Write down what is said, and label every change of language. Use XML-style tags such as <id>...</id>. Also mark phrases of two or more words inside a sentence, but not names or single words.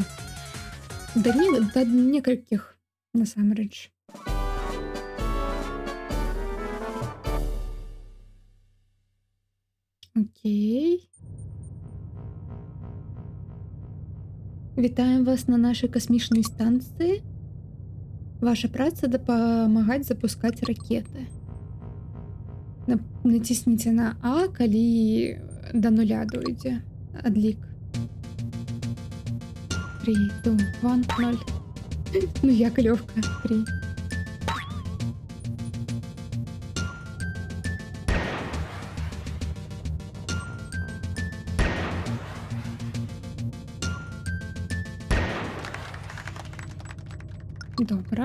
<ru>До нескольких,</ru> <be>насамрэч. Окей.</be> <uk>Вітаємо вас на нашій космічній станції.</uk> <be>Ваша праця дапамагаць запускаць ракеты. Націсніце на А, калі до нуля дойдзе адлік. 3, 2, 1, 0. Ну як лёгка. 3. Добре.</be>